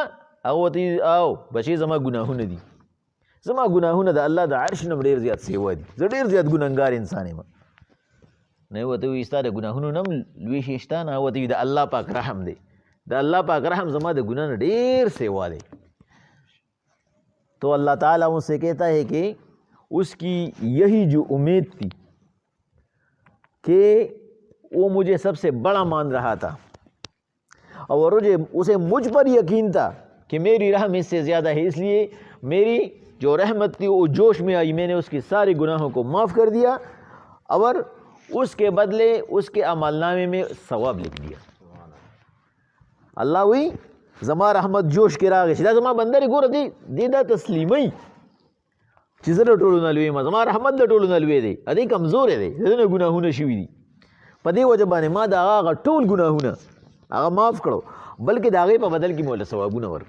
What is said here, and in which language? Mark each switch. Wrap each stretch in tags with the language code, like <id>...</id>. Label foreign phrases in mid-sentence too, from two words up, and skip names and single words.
<ps>هغه ورته وي او بچې زما ګناهونه دي، زما ګناهونه د الله د عرش نه ډېر زیات سیوا دي، زه ډېر زیات ګنهګار انسان یم. نه ورته وي ستا د ګناهونو نه هم لوی شي شته؟ نه ورته وي د الله پاک رحم دی، د الله پاک رحم زما د ګناه نه ډېر سیوا دی.</ps> <ur>تو اللہ تعالیٰ ان سے کہتا ہے کہ اس کی یہی جو امید تھی کہ وہ مجھے سب سے بڑا مان رہا تھا، اور اسے مجھ پر یقین تھا کہ میری رحم اس سے زیادہ ہے، اس لیے میری جو رحمت تھی وہ جوش میں آئی، میں نے اس کے سارے گناہوں کو معاف کر دیا اور اس کے بدلے اس کے عمل نامے میں ثواب لکھ دیا.</ur> <ps>اللہ وی زما رحمت جوش کې راغی چې دا زما بنده دی، ګوره دی دا تسلیمي چې زه د ټولو نه لوی یم، زما رحمت د ټولو نه لوی دی، دی کمزوری دی، د ده نه ګناهونه شوي دي، په دې وجه باندې ما د هغه ټول ګناهونه هغه معاف کړو، بلکې د هغې په بدل کې مې ورله ثوابونه ورکړو.</ps>